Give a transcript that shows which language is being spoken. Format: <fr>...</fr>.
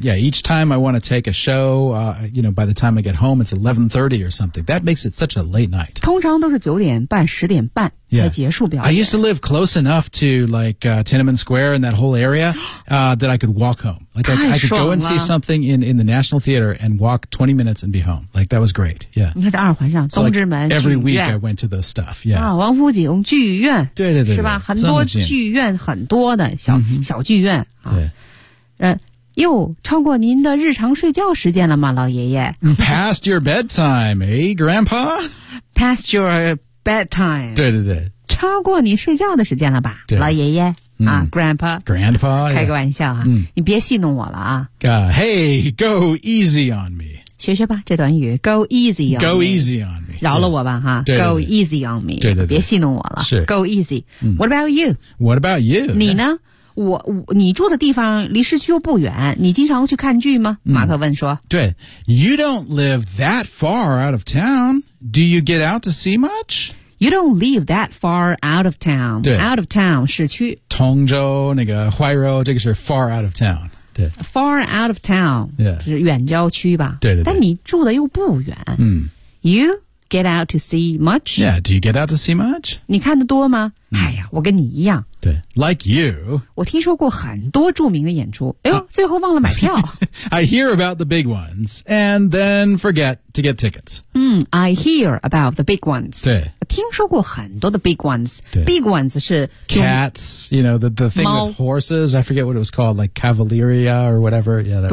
<en>Yeah, each time I want to take a show、you know, by the time I get home it's 11:30 or something That makes it such a late night</en> <zh>通常都是9点半10点半才结束表演、</zh> <en>yeah. I used to live close enough to like、Tiananmen Square and that whole area、that I could walk home Like I could go and see something in the National Theater and walk 20 minutes and be home Like that was great Yeah.</en> <zh>你看这二环上东直门、</zh> <en>so like、Every week I went to those stuff Yeah.、</en> <zh>啊、王府井剧院对对 对, 对是吧很多剧院很多的小、mm-hmm. 小剧院、啊、对又超过您的日常睡觉时间了吗老爷爷</zh> <en>Past your bedtime, eh, Grandpa? Past your bedtime</en> <zh>对对对超过你睡觉的时间了吧对老爷爷啊、Grandpa</zh> <en>Grandpa</en> <zh>开个玩笑啊、 yeah. 你别戏弄我了啊、</zh> <en>Hey, go easy on me</en> <zh>学学吧这段语</zh> <en>Go easy on me Go easy on me</en> <zh>饶了我吧哈 yeah,</zh> <en>Go easy on me</en> <zh>对对对别戏弄我了是</zh> <en>Go easy、What about you? What about you?</en> <zh>你呢、你住的地方离市区又不远你经常去看剧吗、马克问说</zh> <en>对 You don't live that far out of town Do you get out to see much? You don't live that far out of town. Out of town, 市区。</en> <zh>通州那个怀柔这个是</zh> <en>far out of town.</en> <zh>对。</zh> <en>Far out of town,、 yeah.</en> <zh>就是远郊区吧。对对对。但你住的又不远。</zh> <en>You get out to see much? Yeah, do you get out to see much?</en> <zh>你看得多吗、哎呀我跟你一样。</zh> <en>对。Like you.</en> <zh>我听说过很多著名的演出。哎呦、最后忘了买票。</zh> <en>I hear about the big ones, and then forget to get tickets. I hear about the big ones.</en> <zh>对。听说过很多的</zh> <en>big ones big ones</en> <zh>是</zh> <en>cats you know the thing with horses I forget what it was called like Cavalieria or whatever yeah that's</en>